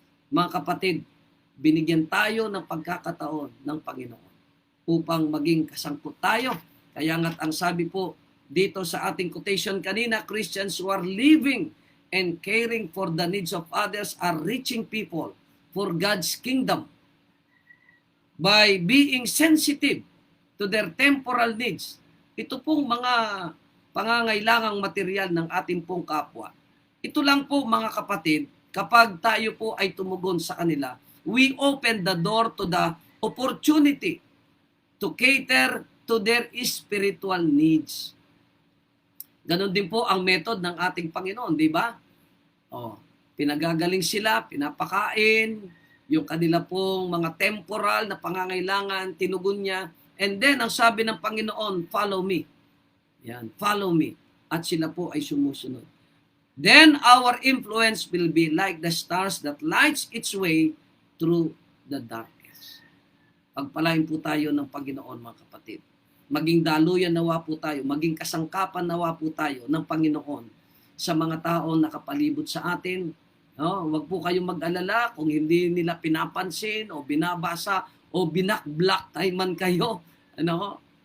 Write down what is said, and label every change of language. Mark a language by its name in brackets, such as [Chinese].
[Filipino] Mga kapatid, binigyan tayo ng pagkakataon ng Panginoon upang maging kasangkot tayo. Kaya nga't ang sabi po dito sa ating quotation kanina, [English] Christians who are living and caring for the needs of others are reaching people for God's kingdom by being sensitive to their temporal needs. [Filipino] Ito pong mga pangangailangang material ng ating pong kapwa. Ito lang po mga kapatid, kapag tayo po ay tumugon sa kanila, [English] we open the door to the opportunity to cater to their spiritual needs. [Filipino] Ganon din po ang method ng ating Panginoon, di ba? Oh, pinagagaling sila, pinapakain, yung kanila pong mga temporal na pangangailangan, tinugon niya. [English] And then, [Filipino] ang sabi ng Panginoon, [English] follow me. Yan, follow me. [Filipino] At sila po ay sumusunod. [English] Then, our influence will be like the stars that lights its way through the darkness. [Filipino] Pagpalain po tayo ng Panginoon, mga kapatid. Maging daluyan nawa po tayo, maging kasangkapan nawa po tayo ng Panginoon sa mga tao nakapalibot sa atin. No? Huwag po kayong mag-alala kung hindi nila pinapansin o binabasa o binakblock tayo man kayo. Ano?